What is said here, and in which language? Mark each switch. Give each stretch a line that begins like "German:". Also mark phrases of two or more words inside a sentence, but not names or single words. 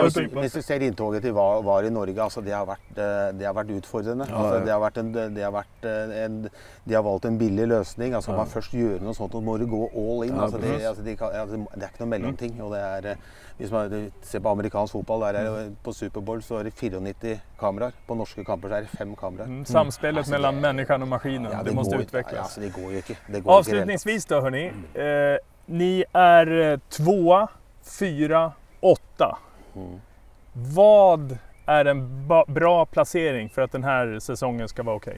Swedish: Hvis du ser intåget till VAR i Norge, alltså det har varit utfordrande. Alltså de har valt en billig lösning. Alltså man först gör något sånt och må du gå
English: all in.
Swedish: Alltså det är inte någon mellomting. Och det är,
Norwegian: Hvis man ser på
Swedish: amerikansk fotboll,
Norwegian: der det, på Superbowl så det 94 kameraer. På norske kamper så det 5 kameraer.
Swedish: Samspelet mellan människan och maskinen, det måste utvecklas. Ja, alltså det går ju inte. Avslutningsvis då hörni, ni är 2, 4, 8. Vad är en bra placering för att den här säsongen ska vara okej?